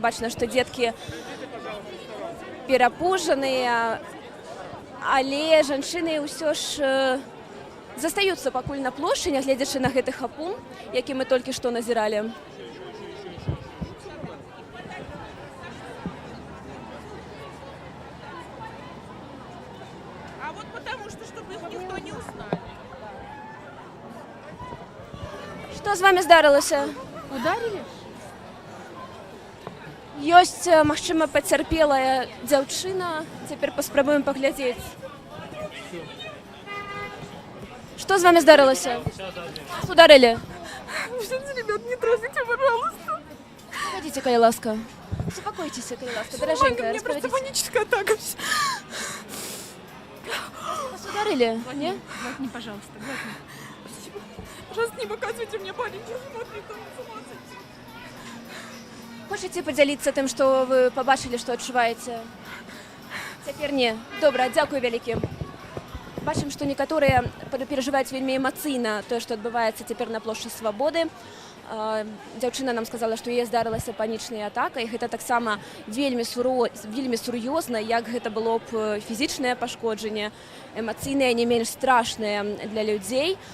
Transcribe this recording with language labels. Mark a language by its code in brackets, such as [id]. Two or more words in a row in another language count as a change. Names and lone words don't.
[be] Бачна, што дзеткі перапужаныя, але жанчыны ўсё ж застаюцца пакуль на плошчы, нягледзячы на гэты хапун, які мы толькі што назіралі. [ru] А вот потому что, чтобы их никто не узнал. [be] Што з вами здарылася? [ru] Ударили? [be] Ёсць, магчыма, пацярпелая дзяўчына. Цяпер паспрабуем паглядзець. Што з вами здарылася? [ru] Вас ударили? Ребят, не трогайте, пожалуйста. Погодите, [be] калі ласка. Успокойтесь, калі ласка. [ru] Дороженькая, Мне просто распорядитесь. паническая атака. Вас ударили? Не? Глотни, пожалуйста, глотни. Пожалуйста, не показывайте мне маленький смотрит, там с ума сойти. [be] Хочаце падзяліцца тым, што вы пабачылі, што адчуваеце? Цяпер не. Добра, дзякую вялікі. Бачым, што некаторыя перажываюць вельмі эмацыйна тое, што адбываецца цяпер на плошчы Свабоды. Дзяўчына нам сказала, што яе здарылася панічная атака, і гэта таксама вельмі сур'ёзна, як гэта было б фізічнае пашкоджанне, эмацыйнае, не менш страшнае для людзей.